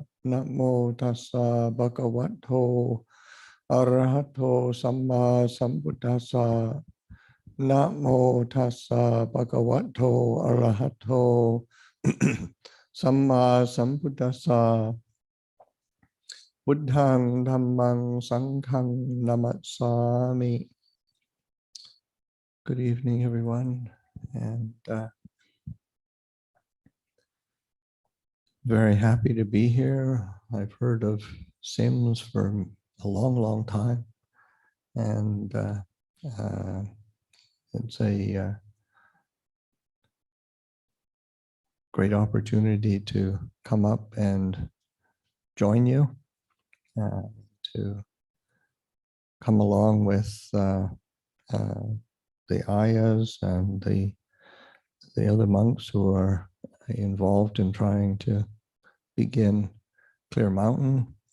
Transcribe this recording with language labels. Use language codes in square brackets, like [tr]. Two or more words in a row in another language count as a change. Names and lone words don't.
[pi] Namo tassa bhagavato arahato samma sambuddhassa. Namo tassa bhagavato arahato samma sambuddhassa. Buddhang dhammang sanghang namassami. [en] Good evening, everyone, and very happy to be here. I've heard of Sims for a long, long time, and it's a great opportunity to come up and join you, to come along with the Ayyas and the other monks who are involved in trying to begin Clear Mountain.